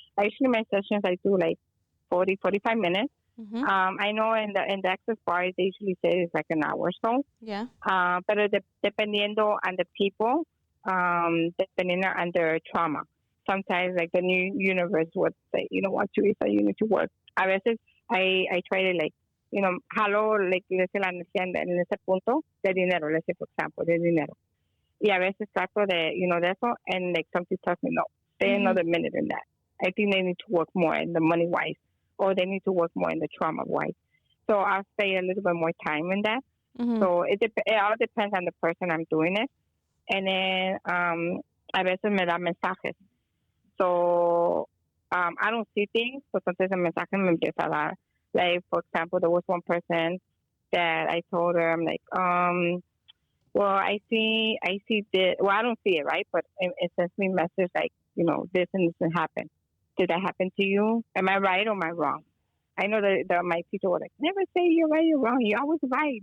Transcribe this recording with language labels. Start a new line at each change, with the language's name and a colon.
English: Actually, my sessions I do like 45 minutes. Mm-hmm. I know in the access bars they usually say it's like an hour or so. Yeah.
Spanish: Pero dependiendo
English: on the people, dependiendo on their trauma. Sometimes like the new universe would say, "You know what, Teresa, you need to work."
Spanish: A veces
English: I try to like,
Spanish: jalo like le la energía en ese punto de dinero,
English: let's say for example,
Spanish: de dinero. Y a veces trato de eso,
English: and like something tells me no, stay another minute in that. I think they need to work more in the money wise, or they need to work more in the trauma wise. So I'll stay a little bit more time in that. Mm-hmm. So it all depends on the person I'm doing it. And then
Spanish: a veces me da mensajes.
English: So I don't see things, but sometimes
Spanish: el mensaje me empieza a dar.
English: Like, for example, there was one person that I told her, I'm like, well, I see this. Well, I don't see it, right? But it sends me a message like, this and this happened. Did that happen to you? Am I right or am I wrong? I know that my teacher was like, "Never say you're right or wrong. You're always right."